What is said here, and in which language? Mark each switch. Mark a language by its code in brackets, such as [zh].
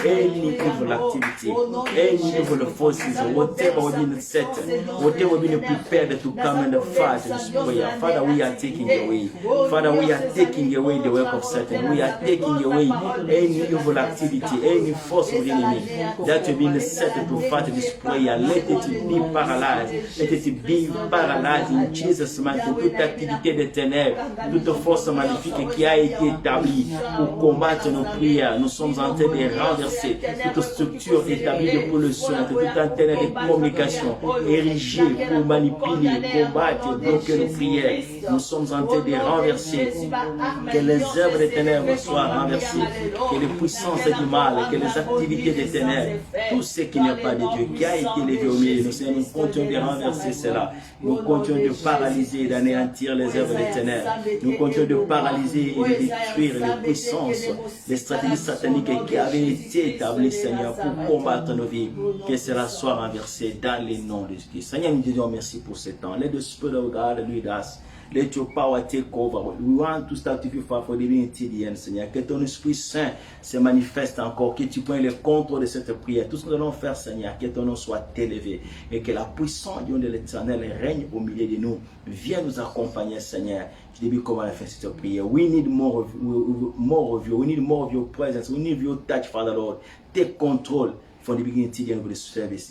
[en] Any evil activity, any evil forces, whatever we've been set, whatever we've been prepared to come and fight this prayer, Father, we are taking away. Father, we are taking away the work of Satan. We are taking away any evil activity, any force of the enemy that have been set to fight this prayer. Let it be paralyzed. Let it be paralyzed in Jesus' name. [fr] Toute activité des ténèbres, toute force maléfique qui a été établie pour combattre nos prières, nous sommes en train de renverser toute structure établie de pollution, toute antenne de communication érigée pour manipuler, combattre, bloquer nos prières. Nous sommes en train de renverser. Que les œuvres des ténèbres soient renversées, que les puissances du mal, que les activités des ténèbres, tout ce qui n'est pas de Dieu, qui a été levé au milieu, nous continuons de renverser cela. Nous continuons de paralyser et d'anéantir les œuvres des ténèbres. Nous continuons de paralyser et de détruire les puissances, les stratégies sataniques qui avaient été établies, Seigneur, pour combattre nos vies. Que cela soit renversé dans les noms de Jésus. Seigneur, nous te disons merci pour ce temps. [en] Let the Spirit of God lead us. Let your power take over. We want to start to be for the unity the end, [fr] Seigneur. Que ton Esprit Saint se manifeste encore, que tu prennes le contrôle de cette prière. Tout ce que nous allons faire, Seigneur, que ton nom soit élevé et que la puissance de l'Éternel règne au milieu de nous. Viens nous accompagner, Seigneur. Je dis comment faire cette prière. [en] We need more of you. We need more of your presence. We need your touch, Father Lord. Take control from the beginning to the end of the service.